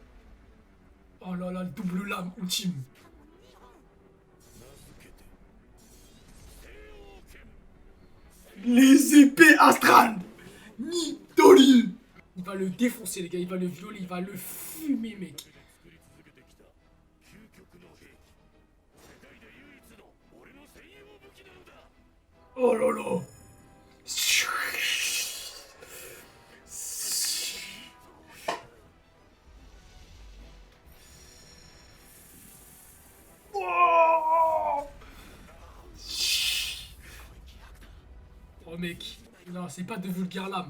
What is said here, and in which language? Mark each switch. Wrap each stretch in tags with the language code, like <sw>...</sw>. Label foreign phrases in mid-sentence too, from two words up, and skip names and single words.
<fr>Oh là là, le double lame ultime. Les épées astrales. Nitori. va le défoncer, les gars. Il va le violer, il va le fumer, mec.</fr> <ja>作り続けてきた究極の兵器世界で唯一の俺の専用武器なのだ</ja> <fr>Oh là là. Oh mec, non, c'est pas de vulgaires lames.</fr>